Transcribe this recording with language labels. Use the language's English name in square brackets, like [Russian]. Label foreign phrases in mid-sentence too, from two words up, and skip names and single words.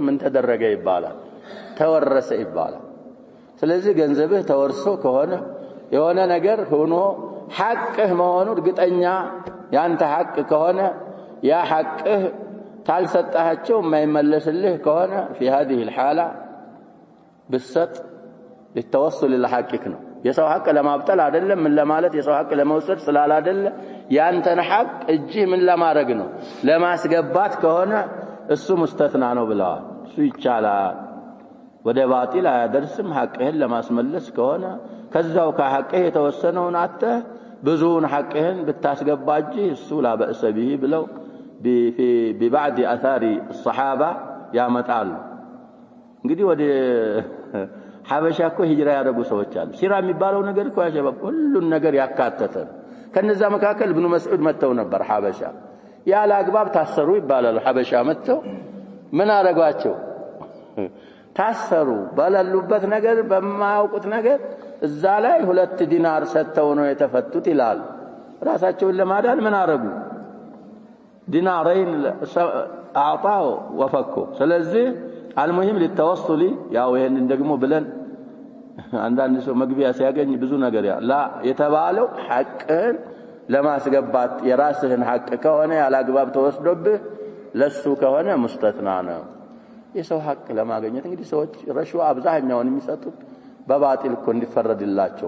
[Amharic] ምን ተደረገ ይባላል ተወረሰ ይባላል ስለዚህ ገንዘብህ ተወርሶ ከሆነ የሆነ ነገር ሆኖ ሐቅህ መሆኑ እርግጠኛ ያንተ ሐቅ ከሆነ ያ ሐቅህ ታልሰጣቸው የማይመለስልህ ከሆነ [Arabic] في هذه الحاله بالسط للتوصل الى حقك [Amharic] ነው የሰው ሐቅ ለማብጠል አይደለም ምን ለማለት የሰው ሐቅ ለመውሰድ ስላል አይደለ ያንተን ሐቅ እጅ ምን ለማድረግ ነው ለማስገባት ከሆነ እሱ ሙስተትና ነው ብለዋል እሱ ይቻላል ወደ ባጢል አያደርስም ሐቅህን ለማስመለስ ከሆነ ከዛው ከሐቅህ የተወሰነውን አተ ብዙውን ሐቅህን ብታስገባጂ እሱ [Arabic] لا بأس به [Amharic] ብለው [Arabic] ببعض اثار الصحابه [Amharic] ያመጣሉ እንግዲህ ወደ ሐበሻ እኮ ሂጅራ ያደረጉ ሰዎች አሉ ሲራ የሚባለው ነገር እኮ ያሸበብ ሁሉን ነገር ያካተተ ከነዛ መካከል ኢብኑ መስዑድ መተው ነበር ሐበሻ ያለ አግባብ ታሰሩ ይባላል ሐበሻ መተው ምን አረጋቸው ታሰሩ በለሉበት ነገር በማያውቁት ነገር እዛ ላይ 2 ዲናር ሰጥተው ነው የተፈቱት ይላል ራሳቸውን ለማዳን ምን አረጉ ዲናረين አጣው ወፈኩ ስለዚህ [Arabic] المهم للتوصل [Amharic] ያው ይሄንን ደግሞ ብለን አንዳንድ ሰው መግቢያ ሲያገኝ ብዙ ነገር ላ የተባለው ሐቅን ለማስገባት የራስህን ሐቅ ከሆነ ያላግባብ ተወስዶብህ ለሱ ከሆነ ሙስተትና ነው የሰው ሐቅ ለማግኘት እንግዲህ ሰዎች ረሽዋ አብዛኛውን የሚሰጡት በባጢል እኮ እንዲፈረድላቸው